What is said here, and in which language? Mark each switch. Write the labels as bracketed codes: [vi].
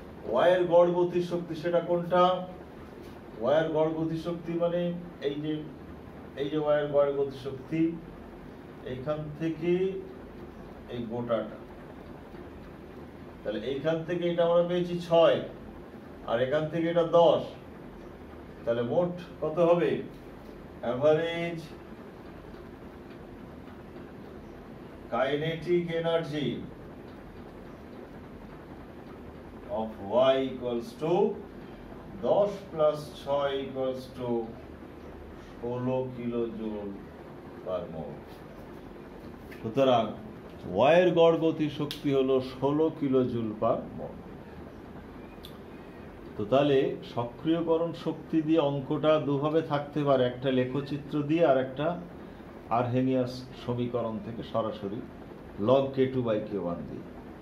[bn] Y এর গড় গতি শক্তি, সেটা কোনটা? ওয়াই এর গড় গতি শক্তি মানে এই যে ওয়াই এর গড় গতি শক্তি, এইখান থেকে এই গোটাটা, তাহলে এইখান থেকে এটা আমরা পেয়েছি 6 আর এখান থেকে এটা 10, তাহলে মোট কত হবে? [en] Average kinetic energy of y equals to 10 plus 6 equals to 16 kilojoule per mole. [bn] সুতরাং y এর গড় গতি শক্তি হলো 16 কিলোজুল পার মোল। তো তাহলে সক্রিয়করণ শক্তি দিয়ে অঙ্কটা দুভাবে থাকতে পারে, একটা লেখচিত্র দিয়ে আর একটা আরহেনিয়াস সমীকরণ থেকে সরাসরি log k2/k1 দিয়ে।